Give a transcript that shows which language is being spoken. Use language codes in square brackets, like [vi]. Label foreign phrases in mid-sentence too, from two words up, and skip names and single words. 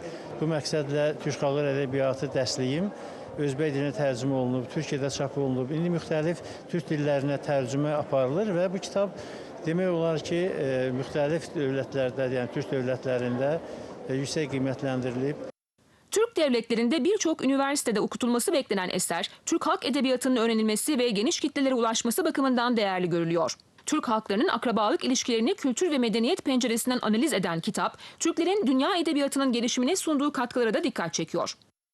[az] Bu məqsədlə Türk Halkları Edebiyatı dərsliyim Özbək dilinə tərcümə olunub, Türkiyədə çap olunub. İndi müxtəlif Türk dillərinə tərcümə aparılır və bu kitab demək olar ki, müxtəlif dövlətlərdə, yəni Türk dövlətlərində yüksək qiymətləndirilib. [tr] Türk devletlerinde birçok üniversitede okutulması beklenen eser, Türk halk edebiyatının öğrenilmesi ve geniş kitlelere ulaşması bakımından değerli görülüyor. Türk halklarının akrabalık ilişkilerini kültür ve medeniyet penceresinden analiz eden kitap, Türklerin dünya edebiyatının gelişimine sunduğu katkılara da dikkat çekiyor.